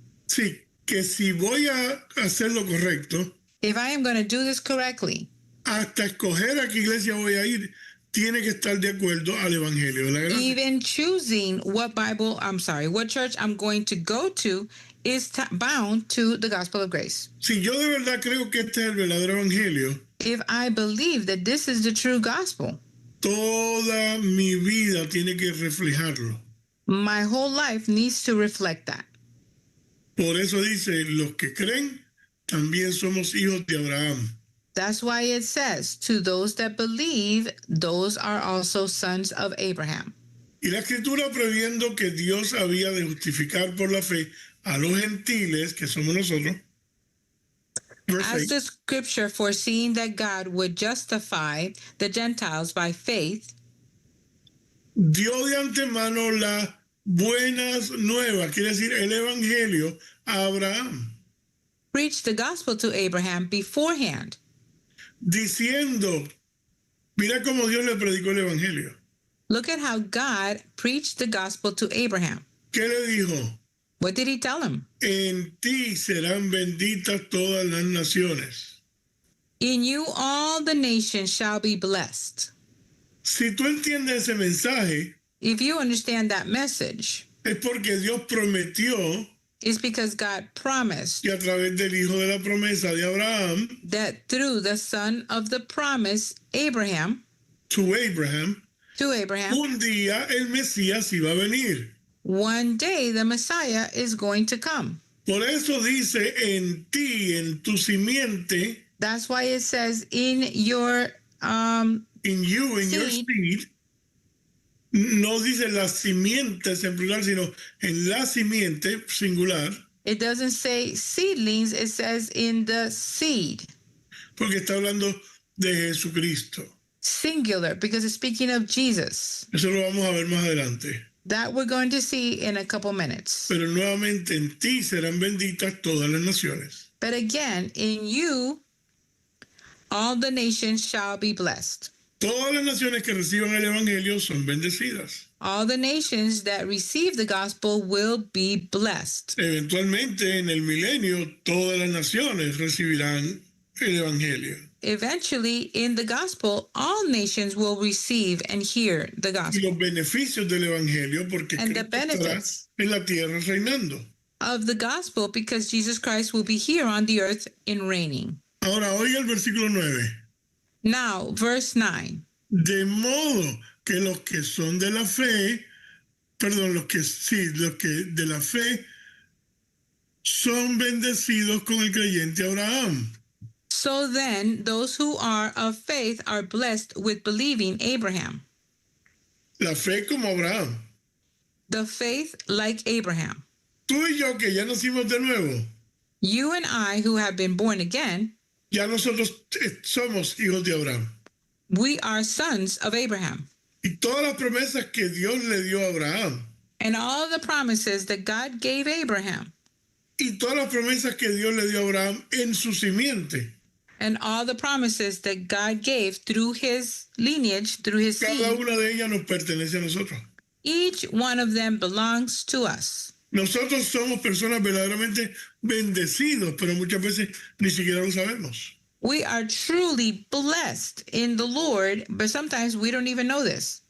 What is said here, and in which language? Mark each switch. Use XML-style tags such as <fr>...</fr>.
<es>Sí, que si voy a hacer lo correcto,</es> <en>If I am going to do this correctly,</en> <es>hasta escoger a qué iglesia voy a ir, tiene que estar de acuerdo al Evangelio de la gracia.</es> <en>even choosing what church I'm going to go to is bound to the gospel of grace.</en> <es>Si yo de verdad creo que este es el verdadero Evangelio,</es> <en>If I believe that this is the true gospel,</en> <es>toda mi vida tiene que reflejarlo.</es> <en>my whole life needs to reflect that.</en> <es>Por eso dice, los que creen, también somos hijos de Abraham.</es> <en>That's why it says, to those that believe, those are also sons of Abraham.</en> <es>Y la Escritura, previendo que Dios había de justificar por la fe a los gentiles, que somos nosotros,</es> <en>Verse As 8. the scripture foreseeing that God would justify the Gentiles by faith,</en> <es>Dio de antemano las buenas nuevas, quiere decir el evangelio, a Abraham,</es> <en>preached the gospel to Abraham beforehand.</en> <es>diciendo, mira cómo Dios le predicó el evangelio.</es> <en>Look at how God preached the gospel to Abraham.</en> <es>¿Qué le dijo?</es> <en>What did he tell him?</en> <es>En ti serán benditas todas las naciones.</es> <en>In you all the nations shall be blessed.</en> <es>Si tú entiendes ese mensaje,</es> <en>If you understand that message,</en> <es>es porque Dios prometió,</es> <en>it's because God promised</en> <es>y a través del hijo de la promesa de Abraham,</es> <en>that through the son of the promise, Abraham, to Abraham,</en> <es>un día el Mesías iba a venir.</es> <en>one day the Messiah is going to come.</en> <es>Por eso dice en ti, en tu simiente,</es> <en>That's why it says in your in you, in your Seed. seed.</en> <es>No dice las simientes en plural, sino en la simiente singular,</es> <en>it doesn't say seedlings, it says in the seed,</en> <es>porque está hablando de Jesucristo.</es> <en>singular, because it's speaking of Jesus.</en> <es>Eso lo vamos a ver más adelante.</es> <en>That we're going to see in a couple minutes.</en> <es>Pero nuevamente en ti serán benditas todas las naciones.</es> <en>But again, in you, all the nations shall be blessed.</en> <es>Todas las naciones que reciban el Evangelio son bendecidas.</es> <en>All the nations that receive the gospel will be blessed.</en> <es>Eventualmente en el milenio todas las naciones recibirán el Evangelio.</es> <en>Eventually, in the gospel, all nations will receive and hear the</en> <es>Y</es> <en>gospel</en> <es>los beneficios del Evangelio porque</es> <en>And the</en> <es>Cristo estará</es> <en>benefits.</en> <es>en la tierra reinando.</es> <en>of the gospel because Jesus Christ will be here on the earth in reigning.</en> <es>Ahora oiga el versículo 9.</es> <en>Now, verse 9.</en> <es>De modo que los que son de la fe, perdón, los que de la fe son bendecidos con el creyente Abraham.</es> <en>So then, those who are of faith are blessed with believing Abraham.</en> <es>La fe como Abraham.</es> <en>The faith like Abraham.</en> <es>Tú y yo que ya nacimos de nuevo,</es> <en>You and I who have been born again,</en> <es>ya nosotros somos hijos de Abraham.</es> <en>we are sons of Abraham.</en> <es>Y todas las promesas que Dios le dio a Abraham,</es> <en>And all the promises that God gave Abraham,</en> <es>y todas las promesas que Dios le dio a Abraham en su simiente,</es> <en>and all the promises that God gave through his lineage, through his</en> <es>cada</es> <en>seed,</en> <es>una de ellas nos pertenece a nosotros.</es> <en>each one of them belongs to us.</en> <es>Nosotros somos personas verdaderamente bendecidos, pero muchas veces ni siquiera lo sabemos.</es> <en>We are truly blessed in the Lord, but sometimes we don't even know this.</en>